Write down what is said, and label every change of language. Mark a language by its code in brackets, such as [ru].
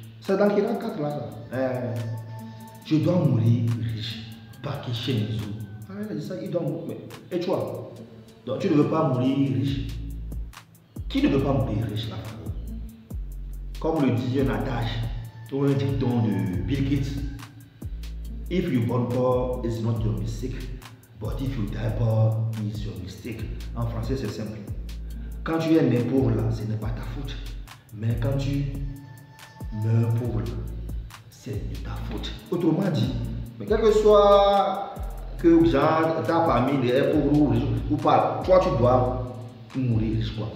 [fr] C'est dans Kira 4 là. Je dois mourir riche. Paki Tianzou. Il a dit ça, il doit mourir. Et toi? Donc tu ne veux pas mourir riche. Qui ne veut pas mourir riche la famille? Comme le dit un adage ou un dicton de Bill Gates. [en] If you born poor, it's not your mistake. But if you die poor, it's your mistake. [fr] En français, c'est simple. Quand tu es né pauvre là, ce n'est pas ta faute. Mais quand tu meurs pauvre là, c'est de ta faute. Autrement dit, mais quel que soit que genre, ta famille est pauvre ou riche ou pas, toi tu dois mourir riche.